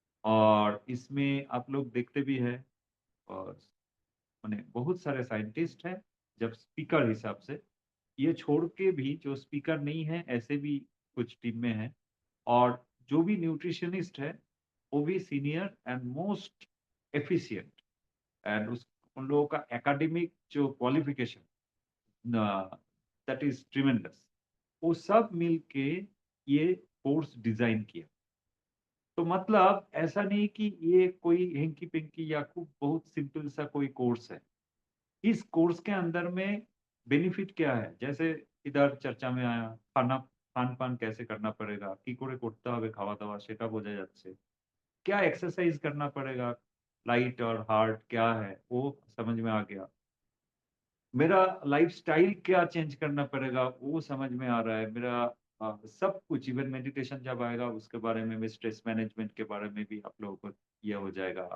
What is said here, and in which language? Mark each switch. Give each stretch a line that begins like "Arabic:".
Hindi: और इसमें आप लोग देखते भी हैं और माने बहुत सारे साइंटिस्ट हैं जब स्पीकर हिसाब से, ये छोड़ के भी जो स्पीकर नहीं है ऐसे भी कुछ टीम में हैं और जो भी न्यूट्रिशनिस्ट है वो भी senior and most efficient and उस उन लोगों का एकेडमिक जो क्वालिफिकेशन दैट इज ट्रिमेंडस। वो सब मिलके ये कोर्स डिजाइन किया। तो मतलब ऐसा नहीं कि ये कोई हेंकी-पेंकी या खूब बहुत सिंपल सा कोई कोर्स है। इस कोर्स के अंदर में बेनिफिट क्या है? जैसे इधर चर्चा में आया খান-পান कैसे करना पड़ेगा,
Bangla: কি করে করতে হবে খাওয়া-দাওয়া সেটা বোঝা যাচ্ছে।
Hindi: क्या एक्सरसाइज करना पड़ेगा, लाइट और हार्ड क्या है, वो समझ में आ गया। मेरा लाइफ़स्टाइल क्या चेंज करना पड़ेगा वो समझ में आ रहा है। मेरा सब कुछ इवन मेडिटेशन जब आएगा उसके बारे में भी, स्ट्रेस मैनेजमेंट के बारे में भी आप लोगों को ये हो जाएगा।